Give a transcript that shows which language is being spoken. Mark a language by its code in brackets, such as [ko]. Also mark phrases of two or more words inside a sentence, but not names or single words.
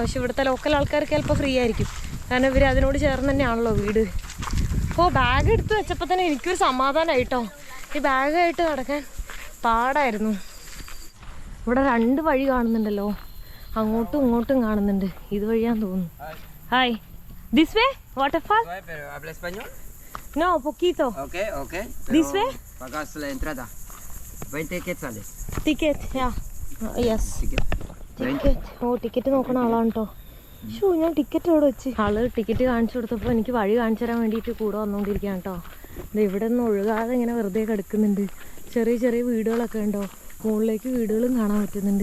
[ml] പക്ഷെ ഇവിടുത്തെ ലോക്കൽ ആൾക്കാർക്ക് ചിലപ്പോൾ ഫ്രീ ആയിരിക്കും, കാരണം ഇവർ അതിനോട് ചേർന്ന് തന്നെയാണല്ലോ വീട്. അപ്പോൾ ബാഗ് എടുത്ത് വെച്ചപ്പോൾ തന്നെ എനിക്കൊരു സമാധാനമായിട്ടോ. ഈ ബാഗായിട്ട് നടക്കാൻ പാടായിരുന്നു. ഇവിടെ 2 വഴി കാണുന്നുണ്ടല്ലോ, അങ്ങോട്ടും ഇങ്ങോട്ടും കാണുന്നുണ്ട്. ഇതുവഴിയാന്ന് തോന്നുന്നു. [en] Hi, this way waterfall? [es] No, poquito. [en] Okay. This way? [es] Pagas la entrada. 20 quetzales. [en] Ticket, yeah. Yes. Ticket. [ml] ഓ, ടിക്കറ്റ് നോക്കണ ആളാണ് കേട്ടോ. ഞാൻ ടിക്കറ്റ് അവിടെ വെച്ച്. ആള് ടിക്കറ്റ് കാണിച്ചു കൊടുത്തപ്പോൾ എനിക്ക് വഴി കാണിച്ചു തരാൻ വേണ്ടിയിട്ട് കൂടെ വന്നുകൊണ്ടിരിക്കുകയാണ് കേട്ടോ. ഇത് ഇവിടെ നിന്ന് ഒഴുകാതെ ഇങ്ങനെ വെറുതെ കിടക്കുന്നുണ്ട്. ചെറിയ ചെറിയ വീടുകളൊക്കെ ഉണ്ടോ, മുകളിലേക്ക് വീടുകളും കാണാൻ പറ്റുന്നുണ്ട്.